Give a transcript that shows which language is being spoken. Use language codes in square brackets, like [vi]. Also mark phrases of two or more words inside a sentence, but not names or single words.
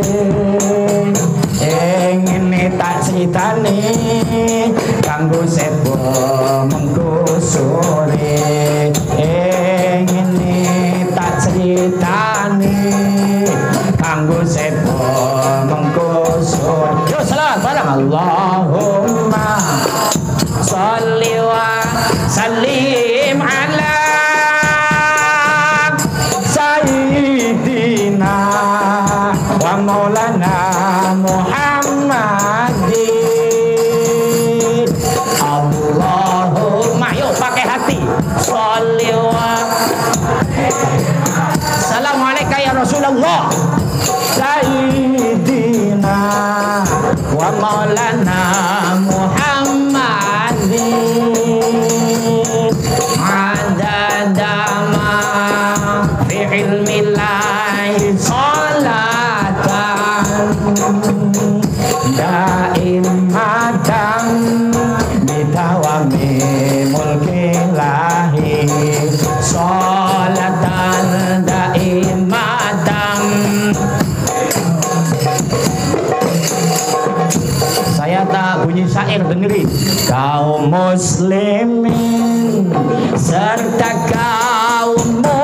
[jv] Ngene tak critane kanggo sebo mengko sore. Ngene tak critane kanggo sebo mengko sore. Yo salam bareng. [ar] اللهم صل وسلم على سيدنا ومولانا محمد. Allahumma, [id] yuk pakai hati, [ar] صل و السلام عليك يا رسول الله سيدنا ومولانا محمد عدد ما في علم الله صلاة دائمة بدوام ملك الله صلاة دائمة. [id] Saya tak bunyi syair, dengerin. Kaum muslimin serta kaum